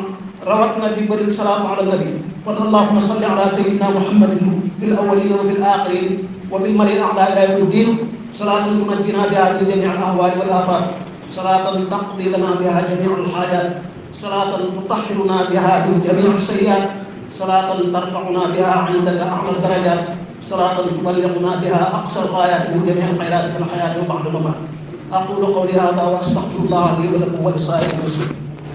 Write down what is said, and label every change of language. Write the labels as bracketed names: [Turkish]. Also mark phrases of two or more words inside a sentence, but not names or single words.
[Wolof] rawat na di bëri [Arabic] صلاة على النبي kon اللهم صل على سيدنا محمد في الأولين وفي الآخرين وفي الملأ الأعلى إلى يوم الدين صلاة تنجينا بها من جميع الأهوال والآفات صلاة تقضي لنا بها جميع الحاجات صلاة تطهرنا بها من جميع السيئات صلاة ترفعنا بها عندك أعلى الدرجات صلاة تبلغنا بها أقصى الغايات من جميع الخيرات في الحياة وبعد الممات أقول قولي هذا وأستغفر الله لي ولكم ولسائر المسلمين